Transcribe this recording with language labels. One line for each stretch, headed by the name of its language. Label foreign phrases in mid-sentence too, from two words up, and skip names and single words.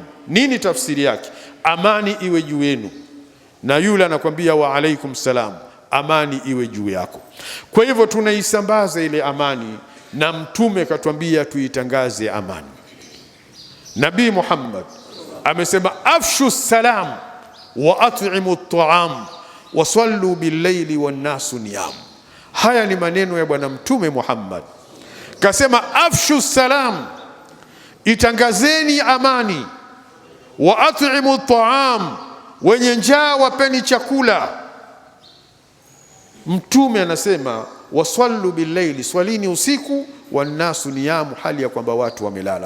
Swahili: Nini tafsiri yake? Amani iwe juu yenu, na yule anakwambia
Arabic: وعليكم السلام,
Swahili: amani iwe juu yako. Kwa hivyo tunaisambaza ile amani, na Mtume katuambia tuitangaze amani. Nabii Muhammad amesema
Arabic: أفشوا السلام وأطعموا الطعام وصلوا بالليل والناس نيام.
Swahili: Haya ni maneno ya Bwana Mtume Muhammad. Kasema
Arabic: أفشوا السلام,
Swahili: itangazeni amani,
Arabic: وأطعموا الطعام,
Swahili: wenye njaa wapeni chakula. Mtume anasema
Arabic: وصلوا بالليل,
Swahili: swalini usiku,
Arabic: والناس نيام,
Swahili: hali ya kwamba watu wamelala.